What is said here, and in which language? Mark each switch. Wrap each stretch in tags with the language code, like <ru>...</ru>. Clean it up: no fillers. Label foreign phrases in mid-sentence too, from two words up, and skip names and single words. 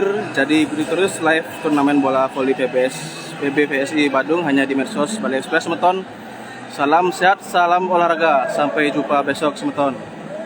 <id>Jadi ikuti terus live turnamen bola voli PBVSI Badung hanya di medsos Bali Express semeton. Salam sehat, salam olahraga. Sampai jumpa besok semeton.</id>